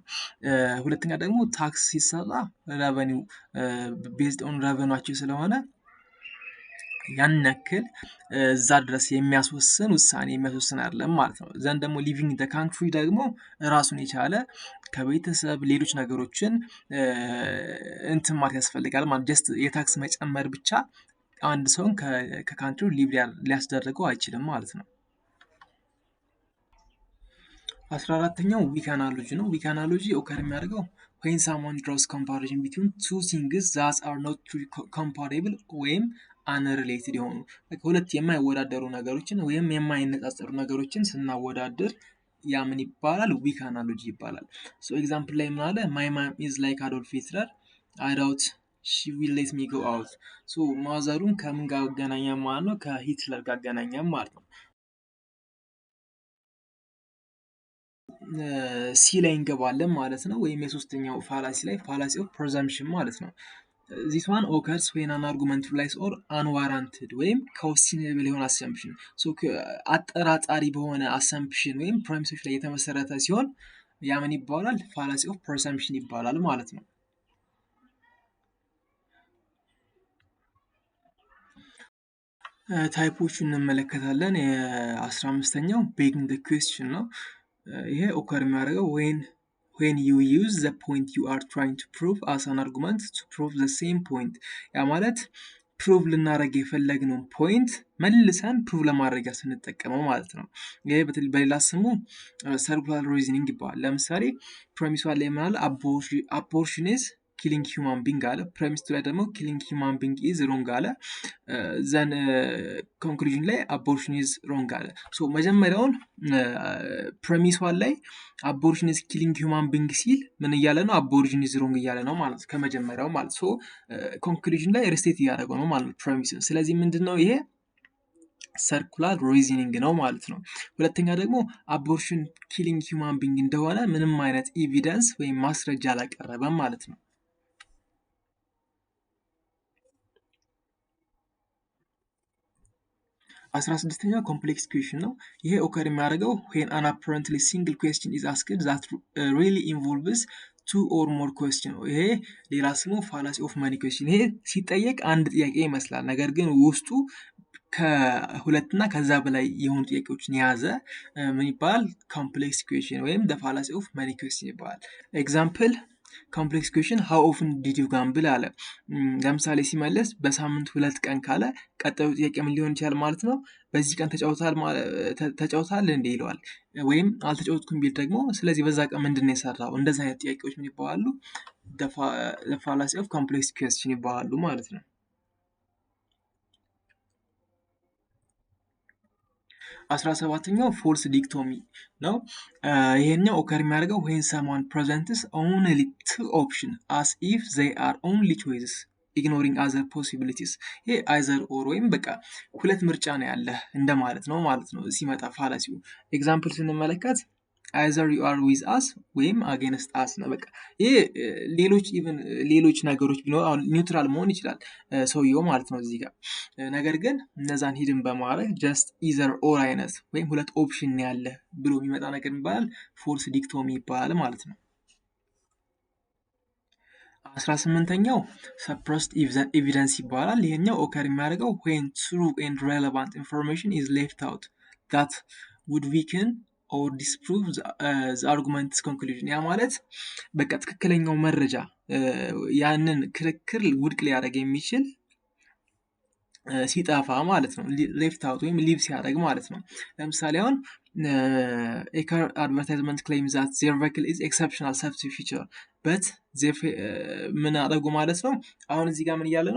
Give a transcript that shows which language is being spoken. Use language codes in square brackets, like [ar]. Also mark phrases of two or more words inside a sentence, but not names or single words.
[am] ሁለተኛ ደግሞ ታክስ ሲሰራ [en] revenue based on [am] ረቨኗቸው ስለሆነ ያን ያክል እዛ ድረስ የሚያስወስን ውሳኔ የሚያስወስን አይደለም ማለት ነው። ዘንድ ደግሞ [en] living in the country [am] ደግሞ ራሱን የቻለ ከቤተሰብ ሌሎች ነገሮችን እንትን ማለት ያስፈልጋል ማለት ጀስት የታክስ መጨመር ብቻ አንድ ሰውን ከካንትሪው ሊቭ ሊያስደርገው አይችልም ማለት ነው። [en] 14ኛው weak analogy ነው። weak analogy occur የሚያደርገው when someone draws comparison between two things that are not comparable ወይም unrelated [am] የሆኑ ሁለት የማይወዳደሩ ነገሮችን ወይም የማይነጻጸሩ ነገሮችን ስናወዳድር ያ ምን ይባላል? [en] weak analogy [am] ይባላል። ኤግዛምፕል ላይ ምን አለ? [en] my mom is like Adolf Hitler I doubt she will let me go out [am] ማዘሩን ከምን ጋር አገናኛ ማለት ነው? ከሂትለር ጋር አገናኛ ማለት ነው። ሲ ላይ እንገባለን ማለት ነው። ወይም የሶስተኛው ፋላሲ ላይ [en] fallacy of presumption [am] ማለት ነው። [en] this one occurs when an argument relies on unwarranted [am] ወይም questionable የሆነ assumption አጠራጣሪ በሆነ assumption ወይም ፕሬሚሶች ላይ የተመሰረተ ሲሆን ያ ምን ይባላል? [en] fallacy of presumption [am] ይባላል ማለት ነው። ታይፖቹን እንመለከታለን። የ15ኛው [en] begging the question [am] ነው። ይሄ ኦከር የሚያደርገው [en] when you use the point you are trying to prove as an argument to prove the same point [am] ያ ማለት ፕሩቭ ልናደርግ የፈለግነው ፖይንት መልሰን ፕሩቭ ለማድረጊያ ስንጠቀመው ማለት ነው። ይሄ በሌላ ስሙ [en] circular reasoning [am] ይባላል። ለምሳሌ ፕሬሚስ ላይ ምን አለ? [en] abortion is killing human being አለ። ፕሬሚስ [am] ላይ ደግሞ [en] killing human being is wrong አለ። then conclusion ላይ abortion is wrong አለ። መጀመሪያውን ፕሬሚስ ላይ abortion is killing human being [am] ሲል ምን እያለ ነው? [en] abortion is wrong [am] እያለ ነው ማለት ከመጀመሪያው ማለት ኮንክሉዥን ላይ ሪስቴት እያደረገው ነው ማለት ፕሬሚስን። ስለዚህ ምንድነው ይሄ? [en] circular reasoning [am] ነው ማለት ነው። ሁለተኛ ደግሞ [en] abortion killing human being [am] እንደሆነ ምንም አይነት ኤቪደንስ ወይም ማስረጃ አላቀረበም ማለት ነው። 16ኛው [en] complex question [am] ነው። ይሄ ኦከር የሚያደርገው [en] when an apparently single question is asked that really involves two or more question [am] ይሄ ሌላ ስሙ [en] fallacy of many question። [am] ይሄ ሲጠየቅ አንድ ጥያቄ ይመስላል፣ ነገር ግን ውስጡ ከሁለትና ከዛ በላይ የሆኑ ጥያቄዎችን የያዘ ምን ይባላል? [en] complex question [am] ወይም [en] the fallacy of many question [am] ይባላል። [en] example complex question how often did you gamble [am] አለ። ለምሳሌ ሲመለስ በሳምንት 2 ቀን ካለ ቀጣዩ ጥያቄ ምን ሊሆን ይችላል ማለት ነው? በዚህ ቀን ተጫውታል እንዴ ይለዋል። ወይም አልተጫወትኩም ቢል ደግሞ ስለዚህ በዛ ቀን ምንድነው የሰራው? እንደዚህ አይነት ጥያቄዎች ምን ይባላሉ? [en] the fallacy of complex question [am] ይባላሉ ማለት ነው። 17ኛው [en] false dichotomy [am] ነው። ይሄኛው [en] ኦከር የሚያደርገው when someone presents only two options as if they are only choices ignoring other possibilities [am] ይሄ [en] either or [am] ወይም በቃ ሁለት ምርጫ ነው ያለ እንደማለት ነው ሲመጣ ፋላሲው። ኤግዛምፕል ስንመለከት [en] either you are with us [am] ወይም [en] against us [am] ነው። በቃ ይሄ ሌሎች ነገሮች ቢኖር አሁን ኒውትራል መሆን ይችላል ሰውየው ማለት ነው እዚህ ጋር። ነገር ግን እነዛን ሂድን በማድረግ [en] just either or [am] አይነት ወይም ሁለት ኦፕሽን ያለ ብሎ የሚመጣ ነገር ይባላል [en] false dichotomy [am] ይባላል ማለት ነው። [en] 18ኛው suppressed evidence [am] ይባላል። ይሄኛው [en] ኦከር የሚያደርገው when true and relevant information is left out that would weaken or disprove arguments conclusion። [am] ያ ማለት በቃ ትክክለኛው መረጃ ያንን ክርክር ውድቅ ሊያደርግ የሚችል ሲጠፋ ማለት ነው። [en] left out [am] ወይም ሊቭ ሲያደርግ ማለት ነው። ለምሳሌ አሁን [en] a car advertisement claim that their vehicle is exceptional safety feature but [am] ምን አደረጉ ማለት ነው። አሁን እዚህ ጋር ምን እያለ ነው?